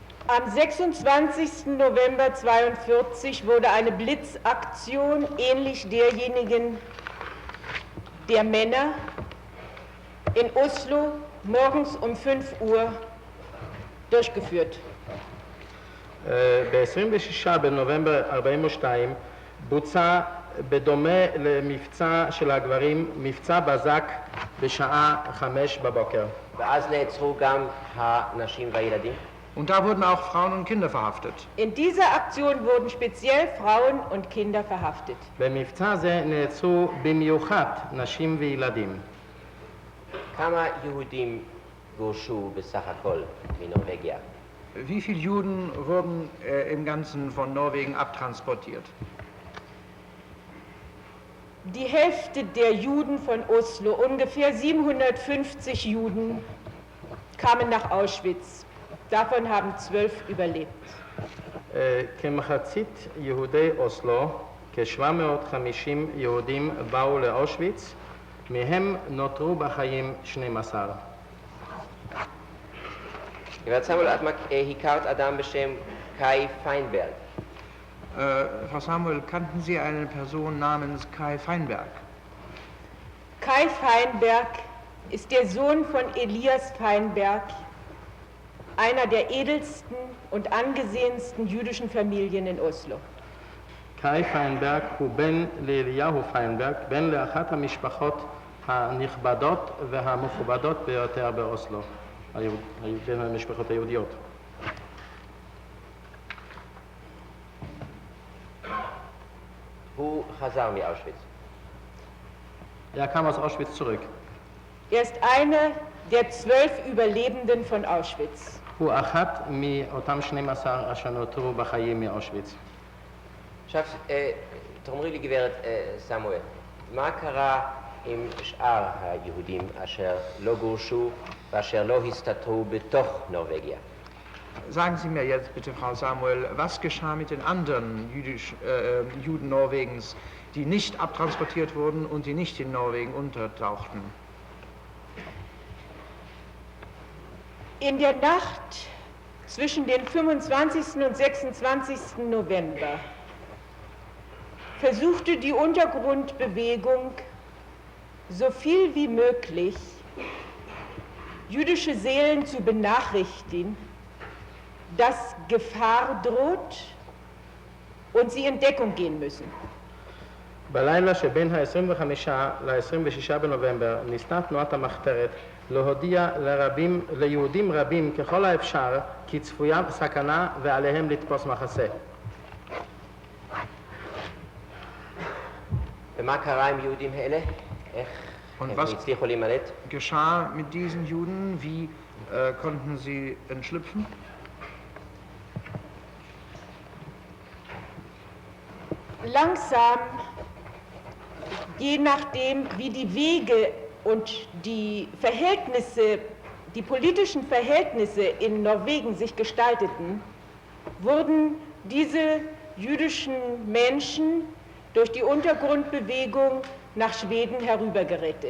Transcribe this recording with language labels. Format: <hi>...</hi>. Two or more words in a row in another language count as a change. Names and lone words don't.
<de>Am 26. November 1942 wurde eine Blitzaktion ähnlich derjenigen der Männer in Oslo morgens um 5 Uhr durchgeführt.</de> <he>ב-26 בנובמבר 42 בוצע בדומה למבצע של הגברים, מבצע בזק בשעה 5 בבוקר. ואז נעצרו גם הנשים והילדים?</he> <de>Und da wurden auch Frauen und Kinder verhaftet. In dieser Aktion wurden speziell Frauen und Kinder verhaftet. במבצע זה נעצרו במיוחד נשים וילדים.</de> <he>כמה יהודים גורשו בסך הכל מנורבגיה?</he> <de>Wie viele Juden wurden im Ganzen von Norwegen abtransportiert? Die Hälfte der Juden von Oslo, ungefähr 750 Juden, kamen nach Auschwitz. Davon haben 12 überlebt.</de> <he>כמחצית יהודי אוסלו, כ-750 יהודים באו לאושוויץ, מהם נותרו בחיים 12. גברת סמואל, את הכרת אדם בשם קאי פיינברג.</he> <de>Frau Samuel, kannten Sie eine Person namens Kai Feinberg? Kai Feinberg ist der Sohn von Elias Feinberg, einer der edelsten und angesehensten jüdischen Familien in Oslo.</de> <he>קאי פיינברג הוא בן לאליהו פיינברג, בן לאחת המשפחות הנכבדות והמכובדות ביותר באוסלו, בין המשפחות היהודיות. הוא חזר מאושוויץ.</he> <de>Er kam aus Auschwitz zurück. Er ist einer der 12 Überlebenden von Auschwitz.</de> <he>הוא אחת מאותם 12 אשר נותרו בחיים מאושוויץ. עכשיו, תאמרי לי גברת סמואל, מה קרה עם שאר היהודים אשר לא גורשו ואשר לא הסתתרו בתוך נורבגיה?</he> <de>Sagen Sie mir jetzt bitte, Frau Samuel, was geschah mit den anderen Juden Norwegens, die nicht abtransportiert wurden und die nicht in Norwegen untertauchten? In der Nacht zwischen dem 25. und 26. November versuchte die Untergrundbewegung so viel wie möglich jüdische Seelen zu benachrichtigen, dass Gefahr droht und sie in Deckung gehen müssen.</de> <he>בלילה שבין ה-25 ל-26 בנובמבר ניסתה תנועת המחתרת להודיע ליהודים רבים ככל האפשר כי צפויה סכנה ועליהם לתפוס מחסה. ומה קרה עם יהודים האלה? איך הם הצליחו להימלט?</he> <de>Geschah mit diesen Juden? Wie konnten sie entschlüpfen? Langsam, je nachdem, wie die Wege und die Verhältnisse, die politischen Verhältnisse in Norwegen sich gestalteten, wurden diese jüdischen Menschen durch die Untergrundbewegung nach Schweden herübergerettet.</de>